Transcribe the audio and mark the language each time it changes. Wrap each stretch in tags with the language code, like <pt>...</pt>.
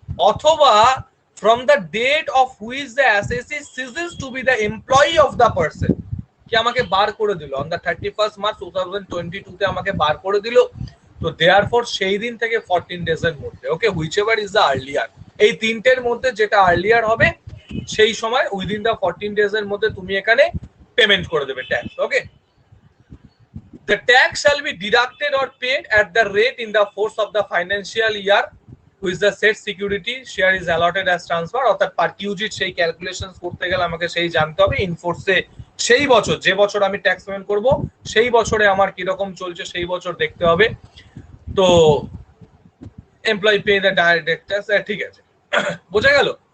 <bn>অথবা</bn> <en>from the date of which the assessee ceases to be the employee of the person,</en> <bn>কি আমাকে বার করে দিল</bn> <en>on the 31st March 2022</en> <bn>তে আমাকে বার করে দিল, তো দেয়ারফর সেই দিন থেকে 14 ডেজ এর মধ্যে, ওকে,</bn> <en>whichever is the earlier,</en> <bn>এই তিনটের মধ্যে যেটা আর্লিয়ার হবে সেই সময় উইদিন দ্য 14 ডেজ এর মধ্যে তুমি এখানে পেমেন্ট করে দেবে tax.</bn> <en>Okay, the tax shall be deducted or paid at the rate in the force of the financial year which the said security share is allotted as transfer।</en> <bn>অর্থাৎ পারকিউজিট সেই calculations করতে গেলে আমাকে সেই জানতে হবে ইনফোর্সে সেই বছর, যে বছর আমি ট্যাক্স পেমেন্ট করব সেই বছরে আমার কি রকম চলছে সেই বছর দেখতে হবে। তো</bn> <en>employee pay the direct tax,</en> <bn>ঠিক আছে, বোঝা গেল?</bn>